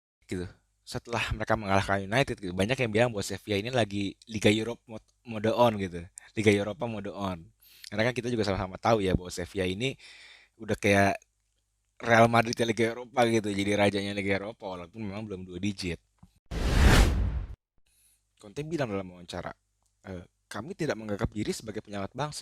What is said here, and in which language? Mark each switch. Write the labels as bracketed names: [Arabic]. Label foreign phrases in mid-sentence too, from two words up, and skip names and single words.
[Indonesian] gitu. Setelah mereka mengalahkan United gitu. Banyak yang bilang bahwa Sevilla ini lagi Liga Europe [English] mode on [Indonesian] gitu. Liga Eropa [English] mode on. [Indonesian] Karena kan kita juga sama-sama tahu ya bahwa Sevilla ini udah kayak Real Madrid ya Liga Eropa gitu. Jadi rajanya Liga Eropa walaupun memang belum dua digit. Conte bilang dalam wawancara, kami tidak menganggap diri sebagai penyelamat bangsa.